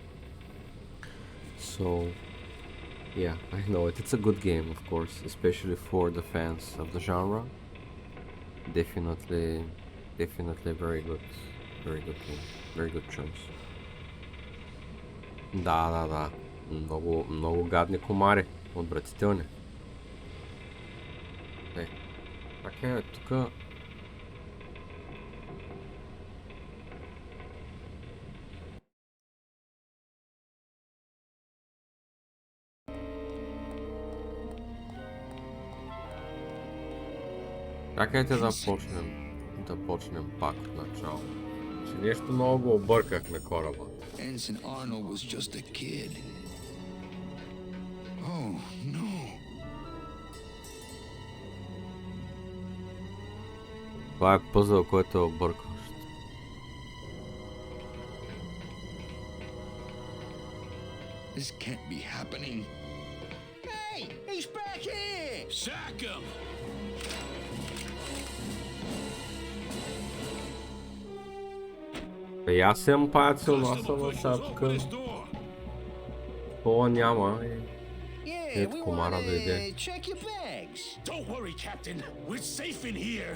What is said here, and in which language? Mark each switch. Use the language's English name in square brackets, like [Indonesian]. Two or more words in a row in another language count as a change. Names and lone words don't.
[English] So, yeah, I know it. It's a good game, of course, especially for the fans of the genre. Definitely very good game. Very good choice. [Bulgarian] Да. Много гадни комари. Отвратителни. Така тук... Чакайте да почнем пак от начало. Че нещо много го объркахме кораба. [English] Ensign Arnold was just a kid. Oh, no. [Bulgarian] Това е пъзел, който е объркващ. [English] This can't be happening. Hey, he's back here! Sack him! [Bulgarian] Аз съм пацил, но аз съм сега тук. Пола няма и... Ето комара дойде. [English] Check your bags. Don't worry, Captain. We're safe in here.